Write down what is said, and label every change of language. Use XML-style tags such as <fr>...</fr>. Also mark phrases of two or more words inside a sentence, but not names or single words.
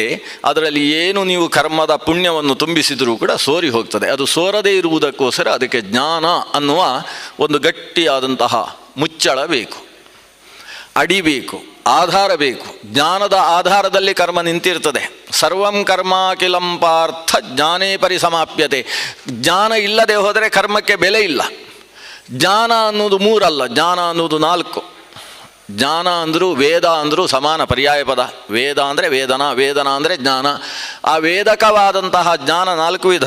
<kn>ಅದರಲ್ಲಿ ಏನು ನೀವು ಕರ್ಮದ ಪುಣ್ಯವನ್ನು ತುಂಬಿಸಿದರೂ ಕೂಡ ಸೋರಿ ಹೋಗ್ತದೆ. ಅದು ಸೋರದೇ ಇರುವುದಕ್ಕೋಸ್ಕರ ಅದಕ್ಕೆ ಜ್ಞಾನ ಅನ್ನುವ ಒಂದು ಗಟ್ಟಿಯಾದಂತಹ ಮುಚ್ಚಳ ಬೇಕು, ಅಡಿ ಬೇಕು, ಆಧಾರ ಬೇಕು. ಜ್ಞಾನದ ಆಧಾರದಲ್ಲಿ ಕರ್ಮ ನಿಂತಿರ್ತದೆ.</kn> <sa>ಸರ್ವಂ ಕರ್ಮ ಕಿಲಂ ಪಾರ್ಥ ಜ್ಞಾನೇ ಪರಿಸಮಾಪ್ಯತೆ.</sa> <kn>ಜ್ಞಾನ ಇಲ್ಲದೆ ಹೋದರೆ ಕರ್ಮಕ್ಕೆ ಬೆಲೆ ಇಲ್ಲ. ಜ್ಞಾನ ಅನ್ನೋದು 3 ಅಲ್ಲ, ಜ್ಞಾನ ಅನ್ನೋದು 4. ಜ್ಞಾನ ಅಂದರೂ ವೇದ ಅಂದರೂ ಸಮಾನ ಪರ್ಯಾಯ ಪದ. ವೇದ ಅಂದರೆ ವೇದನ, ವೇದನ ಅಂದರೆ ಜ್ಞಾನ. ಆ ವೇದಕವಾದಂತಹ ಜ್ಞಾನ 4 ವಿಧ.</kn>